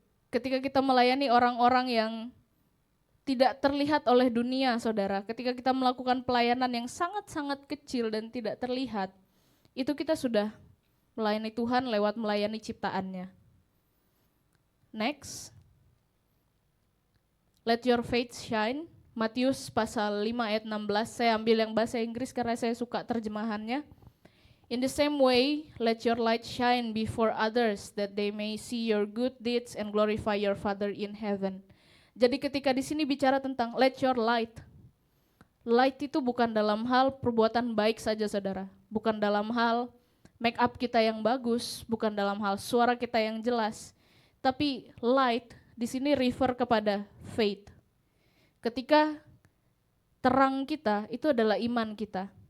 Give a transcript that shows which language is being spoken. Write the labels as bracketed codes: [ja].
[id] ketika kita melayani orang-orang yang tidak terlihat oleh dunia, saudara, ketika kita melakukan pelayanan yang sangat-sangat kecil dan tidak terlihat, itu kita sudah melayani Tuhan lewat melayani ciptaannya. Next. [en] Let your faith shine. [id] Matius pasal 5 ayat 16. Saya ambil yang bahasa Inggris karena saya suka terjemahannya. [en] In the same way, let your light shine before others, that they may see your good deeds and glorify your Father in heaven. [id] Jadi ketika di sini bicara tentang [en] let your light. [id] Light itu bukan dalam hal perbuatan baik saja, saudara. Bukan dalam hal make up kita yang bagus, bukan dalam hal suara kita yang jelas. Tapi light di sini refer kepada faith. Ketika terang kita itu adalah iman kita.